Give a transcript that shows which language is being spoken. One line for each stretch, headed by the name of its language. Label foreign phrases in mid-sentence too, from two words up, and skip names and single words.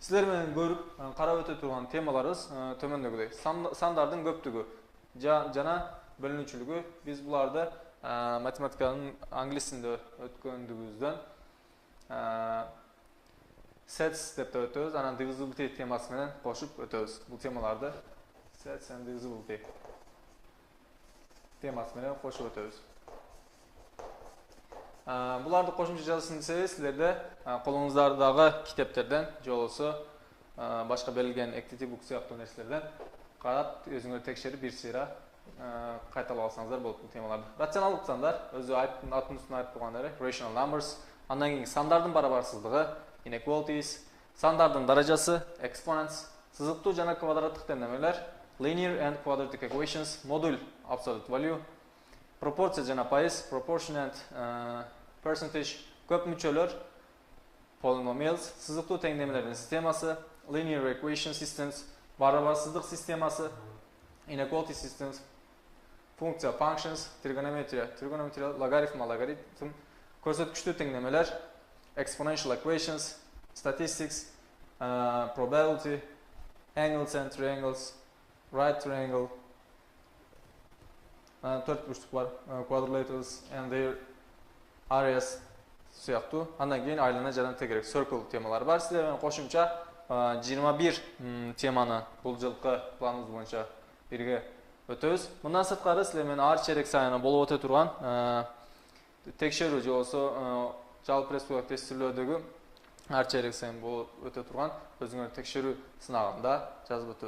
Kyrgyz: Сіздер менен көрүп карап өтө турган темаларыбыз төмөндөгүдөй. Сандардын көптүгү жана бөлүнүүчүлүгү. Биз буларды математиканын англис тилинде өткөндүгүбүздөн sets деп өтөбүз. Анан divisibility темасы менен кошуп өтөбүз. Бул темаларды
English: sets and divisibility
Kyrgyz: темасы менен кошуп өтөбүз. Буларды кошумча жазышын десеңиз, силерде колуңуздардагы китептерден же болбосо башка берилген
English: activity book
Kyrgyz: сыяктуу нерселерден карап, өзүңөр текшерип бир сыйра кайталап алсаңыздар болот бул темаларды. Рационалдык сандар, өзү аттын үстүндө айтып тургандары,
English: rational numbers,
Kyrgyz: андан кийин сандардын барабарсыздыгы, inequalities, сандардын даражасы, exponents, сызыктуу жана квадраттык теңдемелер,
English: linear and quadratic equations, модуль, absolute value,
Kyrgyz: пропорция жана пайыз,
English: proportion and percentage,
Kyrgyz: көп мүчөлөр, polynomials, сызыктуу теңдемелердин системасы,
English: linear equation systems,
Kyrgyz: барабарсыздык системасы,
English: inequality systems, функция functions, trigonometry,
Kyrgyz: логарифм, алгоритм, көрсөткүчтүү теңдемелер,
English: exponential equations, statistics, probability, angles and triangles, right triangle,
Kyrgyz: төрт бурчтук бар,
English: quadrilaterals and their areas сыяктуу.
Kyrgyz: Андан кийин айлана жана тегерек circle темалары бар. Силер менен кошумча 21 теманы бул жылкы планыбыз боюнча бирге өтөбүз. Мындан сырткары силер менен ар чейрек сайын болуп өтө турган текшерүү же болбосо жалпы республикалык тестилөөдөгү ар чейрек сайын болуп өтө турган өзүңөр текшерүү сынагында жазып өтөбүз.